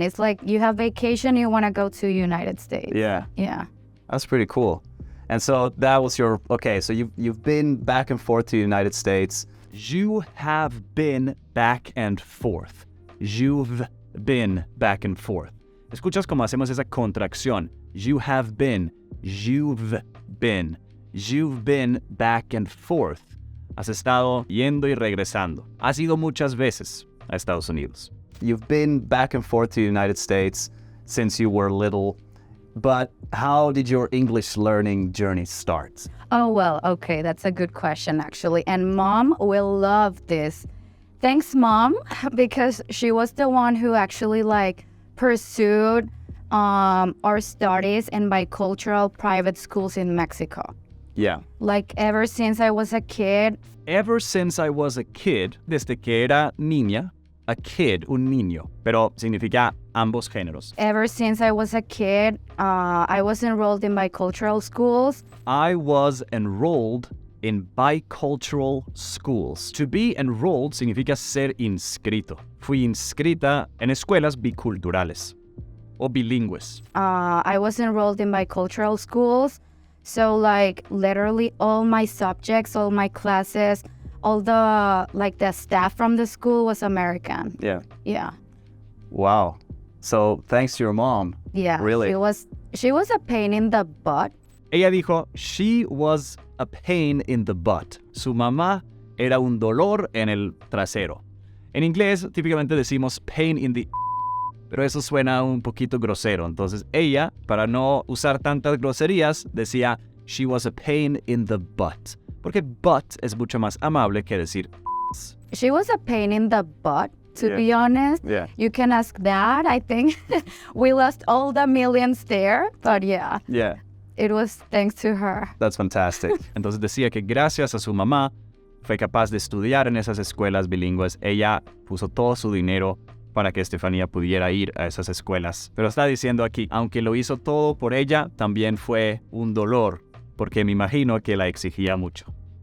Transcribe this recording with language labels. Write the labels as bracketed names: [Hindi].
[English] It's like you have vacation, you want to go to United States. Yeah. Yeah. That's pretty cool. And so that was your, okay, so you've been back and forth to the United States. You have been back and forth. You've been back and forth. [Spanish] Escuchas cómo hacemos esa contracción. [English] You have been. You've been. You've been back and forth. [Spanish] Has estado yendo y regresando. Has ido muchas veces a Estados Unidos. [English] You've been back and forth to the United States since you were little. But how did your English learning journey start? Oh, well, okay. That's a good question, actually. And Mom will love this. Thanks, Mom, because she was the one who actually like pursued our studies in bicultural private schools in Mexico. Yeah. Like ever since I was a kid. Ever since I was a kid, [Spanish] desde que era niña, a kid, un niño, pero significa ambos géneros. [English] Ever since I was a kid, I was enrolled in bicultural schools. I was enrolled in bicultural schools. To be enrolled [Spanish] significa ser inscrito. Fui inscrita en escuelas biculturales o bilingües. [English] I was enrolled in bicultural schools. So like literally all my subjects, all my classes, all the staff from the school was American. Yeah. Yeah. Wow. So thanks to your mom. Yeah. Really? She was a pain in the butt. [Spanish] Ella dijo, [English] she was a pain in the butt. [Spanish] Su mamá era un dolor en el trasero. En inglés, típicamente decimos [English] pain in the... [Spanish] Pero eso suena un poquito grosero. Entonces, ella, para no usar tantas groserías, decía, [English] she was a pain in the butt. [Spanish] Porque butt es mucho más amable que decir... [English] She was a pain in the butt, to Yeah. be honest. Yeah. You can ask that. I think we lost all the millions there. But yeah, Yeah. it was thanks to her. That's fantastic. [Spanish] Entonces decía que gracias a su mamá fue capaz de estudiar en esas escuelas bilingües. Ella puso todo su dinero para que Estefanía pudiera ir a esas escuelas. Pero está diciendo aquí, aunque lo hizo todo por ella, también fue un dolor, porque me imagino que la exigía mucho.